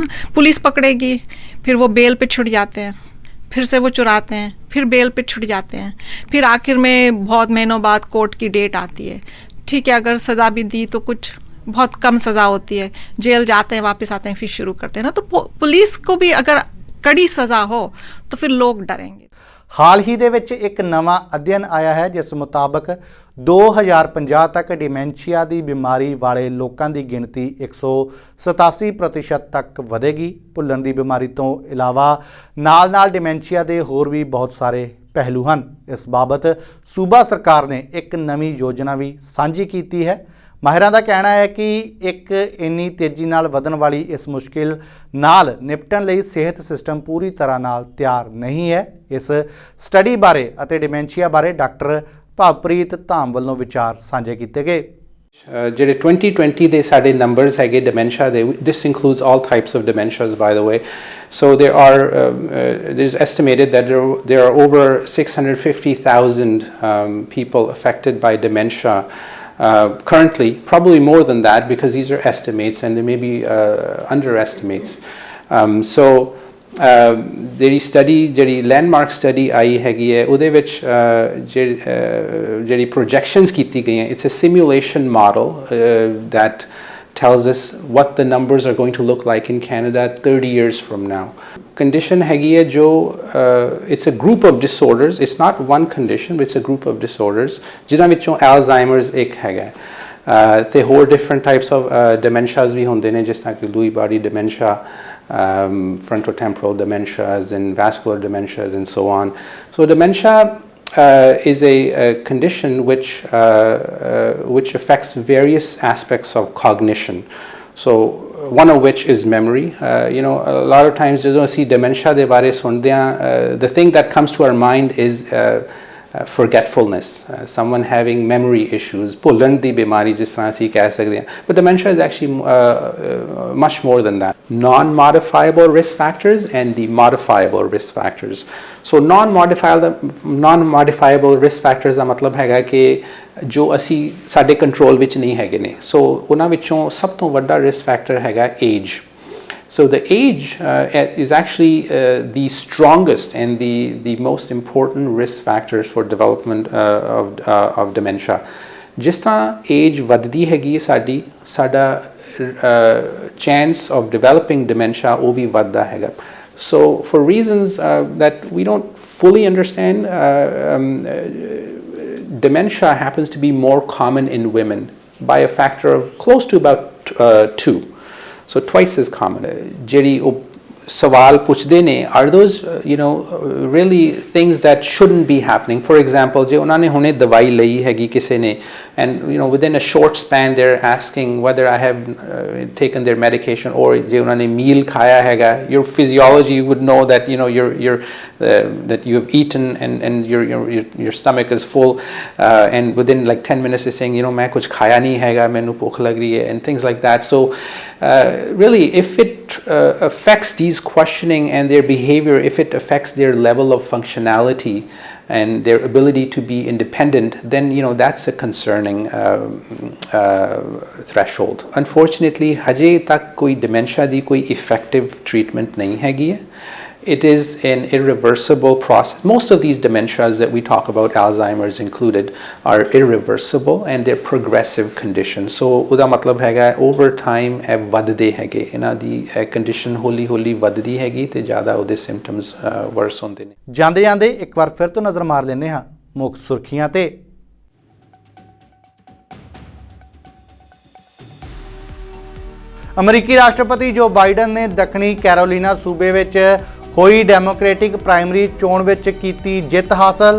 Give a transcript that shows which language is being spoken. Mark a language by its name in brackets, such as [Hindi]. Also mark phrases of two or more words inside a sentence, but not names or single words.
[Hindi] पुलिस पकड़ेगी, फिर वो बेल पे छुट जाते हैं, फिर से वो चुराते हैं, फिर बेल पे छुट जाते हैं, फिर आखिर में बहुत महीनों बाद कोर्ट की डेट आती है। ठीक है, अगर सज़ा भी दी तो कुछ बहुत कम सज़ा होती है, जेल जाते हैं वापस आते हैं फिर शुरू करते हैं ना, तो पुलिस को भी अगर कड़ी सज़ा हो तो फिर लोग डरेंगे। [Punjabi] ਹਾਲ ਹੀ ਦੇ ਵਿੱਚ ਇੱਕ ਨਵਾਂ ਅਧਿਐਨ ਆਇਆ ਹੈ ਜਿਸ ਮੁਤਾਬਕ 2050 ਤੱਕ ਡਿਮੈਂਸ਼ੀਆ ਦੀ ਬਿਮਾਰੀ ਵਾਲੇ ਲੋਕਾਂ ਦੀ ਗਿਣਤੀ 187% ਤੱਕ ਵਧੇਗੀ। ਭੁੱਲਣ ਦੀ ਬਿਮਾਰੀ ਤੋਂ ਇਲਾਵਾ ਨਾਲ-ਨਾਲ ਡਿਮੈਂਸ਼ੀਆ ਦੇ ਹੋਰ ਵੀ ਬਹੁਤ ਸਾਰੇ ਪਹਿਲੂ ਹਨ। ਇਸ ਬਾਬਤ ਸੂਬਾ ਸਰਕਾਰ ਨੇ ਇੱਕ ਨਵੀਂ ਯੋਜਨਾ ਵੀ ਸਾਂਝੀ ਕੀਤੀ ਹੈ। ਮਾਹਿਰਾਂ ਦਾ ਕਹਿਣਾ ਹੈ ਕਿ ਇੱਕ ਇੰਨੀ ਤੇਜ਼ੀ ਨਾਲ ਵਧਣ ਵਾਲੀ ਇਸ ਮੁਸ਼ਕਿਲ ਨਾਲ ਨਿਪਟਣ ਲਈ ਸਿਹਤ ਸਿਸਟਮ ਪੂਰੀ ਤਰ੍ਹਾਂ ਨਾਲ ਤਿਆਰ ਨਹੀਂ ਹੈ। ਇਸ ਸਟੱਡੀ ਬਾਰੇ ਅਤੇ ਡਿਮੈਂਸ਼ੀਆ ਬਾਰੇ ਡਾਕਟਰ ਭਾਵਪ੍ਰੀਤ ਧਾਮ ਵੱਲੋਂ ਵਿਚਾਰ ਸਾਂਝੇ ਕੀਤੇ ਗਏ। ਜਿਹੜੇ 2020 ਦੇ ਸਾਡੇ ਨੰਬਰਸ ਹੈਗੇ ਡਿਮੈਂਸ਼ੀਆ ਦੇ, [English] this includes all types of dementias by the way, so there's estimated that there are over 650,000 people affected by dementia currently, probably more than that because these are estimates and there may be underestimates. [Punjabi] ਜਿਹੜੀ ਸਟੱਡੀ ਜਿਹੜੀ ਲੈਂਡਮਾਰਕ ਸਟੱਡੀ ਆਈ ਹੈਗੀ ਹੈ ਉਹਦੇ ਵਿੱਚ ਜਿਹੜੀ ਪ੍ਰੋਜੈਕਸ਼ਨਸ ਕੀਤੀ ਗਈਆਂ, [English] it's a simulation model that tells us what the numbers are going to look like in Canada 30 years from now. Condition [Punjabi] ਹੈਗੀ ਹੈ ਜੋ [English] it's a group of disorders, it's not one condition but it's a group of disorders [Punjabi] ਜਿਨ੍ਹਾਂ ਵਿੱਚੋਂ Alzheimer's ਇੱਕ ਹੈਗਾ ਤੇ ਹੋਰ [English] different types of dementias [Punjabi] ਵੀ ਹੁੰਦੇ ਨੇ ਜਿਸ ਤਰ੍ਹਾਂ ਕਿ [English] Lewy body dementia, frontotemporal dementias and vascular dementias and so on. So dementia is a condition which affects various aspects of cognition. So one of which is memory. A lot of times [Punjabi] ਜਦੋਂ ਅਸੀਂ dementia ਦੇ ਬਾਰੇ ਸੁਣਦੇ ਹਾਂ, [English] the thing that comes to our mind is forgetfulness, someone having memory issues, [Punjabi] ਭੁੱਲਣ ਦੀ ਬਿਮਾਰੀ ਜਿਸ ਤਰ੍ਹਾਂ ਅਸੀਂ ਕਹਿ ਸਕਦੇ ਹਾਂ, [English] but dementia is actually much more than that. Non-modifiable risk factors and the modifiable risk factors. So non-modifiable risk factors [Punjabi] ਦਾ ਮਤਲਬ ਹੈਗਾ ਕਿ ਜੋ ਅਸੀਂ ਸਾਡੇ ਕੰਟਰੋਲ ਵਿੱਚ ਨਹੀਂ ਹੈਗੇ ਨੇ। ਸੋ ਉਹਨਾਂ ਵਿੱਚੋਂ ਸਭ ਤੋਂ ਵੱਡਾ ਰਿਸਕ ਫੈਕਟਰ ਹੈਗਾ age. [English] So the age is actually the strongest and the most important risk factors for development of dementia. [Punjabi] ਜਿਸ ਤਰ੍ਹਾਂ age ਵੱਧਦੀ ਹੈਗੀ ਸਾਡਾ [English] chance of developing dementia [Punjabi] ਉਹ ਵੀ ਵੱਧਦਾ ਹੈਗਾ। [English] So for reasons that we don't fully understand, dementia happens to be more common in women by a factor of close to about 2. So twice as common. [Punjabi] ਜਿਹੜੀ ਉਹ ਸਵਾਲ ਪੁੱਛਦੇ ਨੇ, [English] are those really things that shouldn't be happening? For example, [Punjabi] ਜੇ ਉਹਨਾਂ ਨੇ ਹੁਣੇ ਦਵਾਈ ਲਈ ਹੈਗੀ ਕਿਸੇ ਨੇ [English] and within a short span they're asking whether I have taken their medication, or [Punjabi] ਜੇ ਉਹਨਾਂ ਨੇ meal ਖਾਇਆ ਹੈਗਾ, [English] your physiology would know that that you have eaten and your stomach is full, and within like 10 minutes is saying [Punjabi] ਮੈਂ ਕੁਝ ਖਾਇਆ ਨਹੀਂ ਹੈਗਾ, ਮੈਨੂੰ ਭੁੱਖ ਲੱਗ ਰਹੀ ਹੈ, [English] and things like that. So really if it affects these questioning and their behavior, if it affects their level of functionality and their ability to be independent, then that's a concerning threshold. [Punjabi] Unfortunately ਹਜੇ ਤੱਕ ਕੋਈ dementia ਦੀ ਕੋਈ [English] effective treatment [Punjabi] ਨਹੀਂ ਹੈ ਹੈ. [English] It is an irreversible process. Most of these dementias that we talk about, Alzheimer's included, are irreversible and they're progressive conditions. [Punjabi] So ਉਹਦਾ ਮਤਲਬ ਹੈ [English] over time [Punjabi] ਇਹ ਵੱਧਦੇ ਹੈਗੇ, ਇਹਨਾਂ ਦੀ condition ਹੌਲੀ ਵੱਧਦੀ ਹੈਗੀ ਤੇ ਜ਼ਿਆਦਾ ਉਹਦੇ symptoms worse ਹੁੰਦੇ ਨੇ। ਜਾਂਦੇ ਇੱਕ ਵਾਰ ਫਿਰ ਤੋਂ ਨਜ਼ਰ ਮਾਰ ਲੈਂਦੇ ਹਾਂ ਮੁੱਖ ਸੁਰਖੀਆਂ ਤੇ। ਅਮਰੀਕੀ ਰਾਸ਼ਟਰਪਤੀ ਜੋ ਬਾਈਡਨ ਨੇ ਦੱਖਣੀ ਕੈਰੋਲੀਨਾ ਸੂਬੇ ਵਿੱਚ ਹੋਈ ਡੈਮੋਕ੍ਰੈਟਿਕ ਪ੍ਰਾਇਮਰੀ ਚੋਣ ਵਿੱਚ ਕੀਤੀ ਜਿੱਤ ਹਾਸਲ।